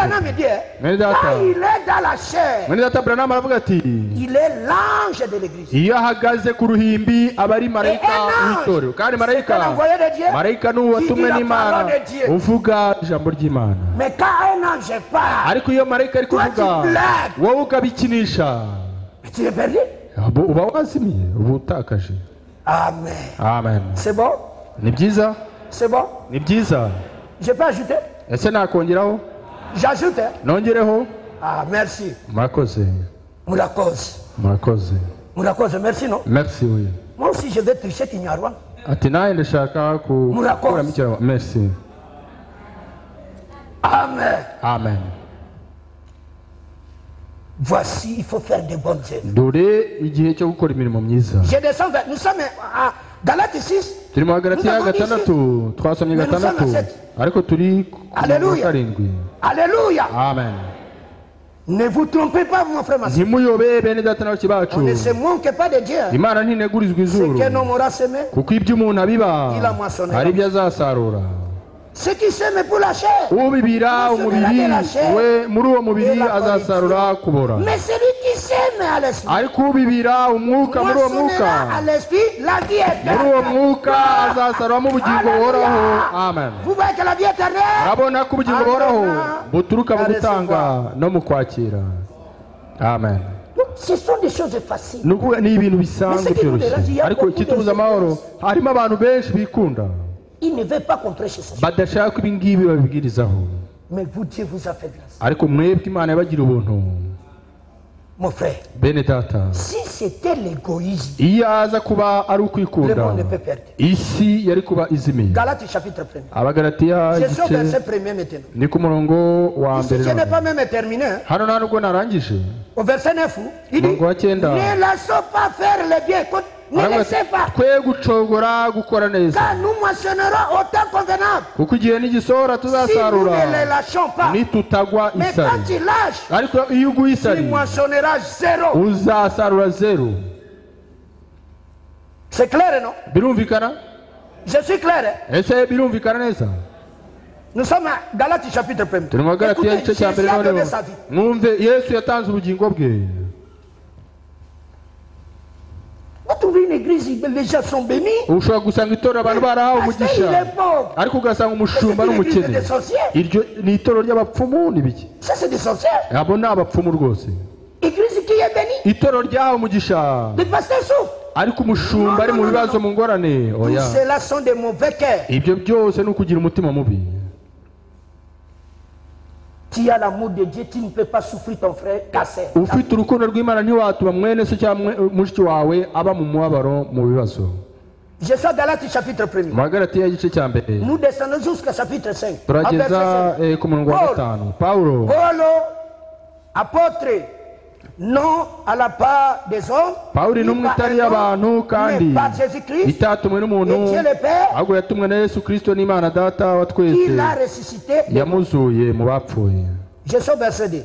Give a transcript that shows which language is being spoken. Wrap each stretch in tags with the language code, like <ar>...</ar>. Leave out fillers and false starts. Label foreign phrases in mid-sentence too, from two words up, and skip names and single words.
<rw>Mwene data Branham aravuga ati iyo ahagaze ku ruhimbi aba ari marayika w'itorero. Kandi marayika ni uwatumwe n'Imana uvuga ijambo ry'Imana. Ariko iyo marayika ari kuvuga wowe ukabikinisha, uba wazimiye, uba utakaje. Amen. Amen.</rw> <fr>C'est bon?</fr> <rw>Ni byiza?</rw> <fr>C'est bon?</fr> <rw>Ni byiza.</rw> <fr>Je peux ajouter?</fr> <rw>Ese nakongeraho?</rw> <fr>J'ajoute.</fr> <rw>Nongereho?</rw> <fr>Ah, merci.</fr> <rw>Murakoze. Murakoze,</rw> <fr>merci, non? Merci, oui. Moi aussi, je vais tricher Kinyarwanda.</fr> <rw>Ati naye ndashaka gukora mu Kinyarwanda.</rw> <fr>Merci. Amen. Voici, il faut faire de bonnes œuvres.</fr> <rw>Dore igihe cyo gukora imirimo myiza.</rw> <fr>Je descends vers, nous sommes à Galates 6.</fr> <rw>turi mu Galatiya gatandatu twasomye gatandatu ariko turi ku karindwi. Alléluia. Amen.</rw> <fr>Ne vous trompez pas, mon frère, ma sœur.</fr> <rw>Ntimuyobe bene data na bacu.</rw> <fr>On ne se manque pas de Dieu.</fr> <rw>Imana ntinegurizwa izuru.</rw> <fr>Ce qu'un homme aura semé,</fr> <rw>kuko ibyo umuntu abiba ari ibyo azasarura.</rw> <fr>Ce qui sème pour la chair,</fr> <rw>ubibira umubiri we muri uwo mubiri azasarura kubora.</rw> <fr>Mais celui qui sème à l'esprit,</fr> <rw>ariko ubibira umwuka muri uwo mwuka,</rw> <fr>à l'esprit la vie éternelle.</fr> <rw>muri uwo mwuka azasaruramo ubugingo buhoraho. Amen.</rw> <fr>Vous voyez que la vie éternelle,</fr> <rw>urabona ko ubugingo buhoraho buturuka mu gutanga no mu kwakira. Amen.</rw> <fr>Ce sont des choses faciles.</fr> <rw>Ni ibintu bisanzwe byoroshye, ariko ikitubuza amahoro harimo abantu benshi bikunda.</rw> <fr>Il ne veut pas qu'on prêche ça.</fr> <rw>badashaka ibingibi babibwirizaho.</rw> <fr>Mais vous, Dieu vous a fait grâce.</fr> <rw>ariko mwebwe Imana yabagira ubuntu.</rw> <fr>Mon frère,</fr> <rw>bene data,</rw> <fr>si c'était l'égoïsme,</fr> <rw>iyo aza kuba ari</rw> <fr>le</fr> <rw>ukwikunda</rw> <fr>monde ne peut perdre.</fr> <rw>isi yari kuba izimiye.</rw> <fr>Galates chapitre 1.</fr> <rw>Abagalatiya</rw> <fr>Je suis au verset</fr> <rw>igice</rw> <fr>1er maintenant.</fr> <rw>ni ku murongo wa</rw> <fr>Ici,</fr> <rw>mbere.</rw> <fr>je n'ai pas même terminé.</fr> <rw>hano nta nubwo narangije.</rw> <fr>Au verset 9, il dit,</fr> <rw>Umurongo wa cyenda.</rw> <fr>ne laissons pas faire le bien. Écoute, ne laissez pas.</fr> <rw>twe gucogora gukora neza,</rw> <fr>Car nous moissonnerons au temps convenable.</fr> <rw>kuko igihe n'igisohora</rw> <fr>Si nous</fr> <rw>tuzasarura</rw> <fr>ne les lâchons pas.</fr> <rw>nitutagwa</rw> <fr>Mais</fr> <rw>isari.</rw> <fr>quand tu lâches,</fr> <rw>ariko iyo uguye</rw> <fr>tu</fr> <rw>isari</rw> <fr>moissonneras zéro.</fr> <rw>uzasarura zero.</rw> <fr>C'est clair, non?</fr> <rw>birumvikana?</rw> <fr>Je suis clair. Hein?</fr> <rw>ese birumvikana neza?</rw> <fr>Nous sommes à Galates chapitre 1.</fr> <rw>turi mu Galatiya igice cya mbere. noneho mwumve Yesu yatanze ubugingo bwe.</rw> <fr>Vous trouvez une église, les gens sont bénis.</fr> <rw>ushobora gusanga itorero abantu barahawe umugisha, ariko ugasanga umushumba n'umukene. iryo ni itorero ry'abapfumu n'ibiki?</rw> <fr>Ça, c'est des sorcières.</fr> <rw>abo ni abapfumu rwose.</rw> <fr>Église qui est bénie.</fr> <rw>itorero ryahawe umugisha,</rw> <fr>Les pasteurs souffrent.</fr> <rw>ariko umushumba ari mu bibazo mu ngorane.</rw> <fr>Tous</fr> <rw>oya,</rw> <fr>ceux-là sont des mauvais cœurs.</fr> <rw>ibyo byose ni ukugira umutima mubi.</rw> <fr>Tu as l'amour de Dieu, tu ne peux pas souffrir ton frère cassé.</fr> <rw>ufite urukundo rw'Imana ntiwatuma mwene se cyangwa mushiki wawe aba mu mubabaro mu bibazo.</rw> <fr>Je suis à Galates chapitre 1.</fr> <rw>mu Galatiya igice cya mbere</rw> <fr>Nous descendons jusqu'à chapitre 5.</fr> <rw>turageza ku murongo wa gatanu. Pawulo,</rw> <fr>apôtre, non à la part des hommes,</fr> <rw>Pawulo intumwa itari y'abantu kandi</rw> <fr>mais par Jésus-Christ,</fr> <rw>itatumwe n'umuntu,</rw> <fr>et Dieu le Père,</fr> <rw>ahubwo yatumwe na Yesu Kristo n'Imana Data wa twese</rw> <fr>qui l'a ressuscité.</fr> <rw>yamuzuye mu bapfuye.</rw> <fr>Je suis au verset 2.</fr>